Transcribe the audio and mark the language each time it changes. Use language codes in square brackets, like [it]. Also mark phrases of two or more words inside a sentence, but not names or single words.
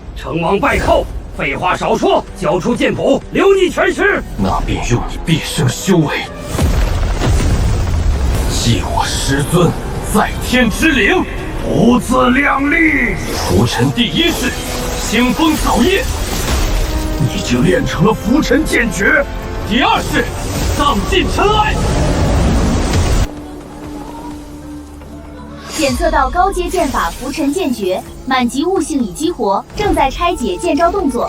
[zh] 成王敗寇，廢話少說，交出劍譜，留你全屍。那便用你畢生修為，祭我師尊在天之靈，不自量力。除塵第1式，清風掃葉，已经练成了浮沉剑诀。第二式丧尽尘埃。检测到高阶剑法浮沉剑诀，满级悟性已激活，正在拆解剑招动作。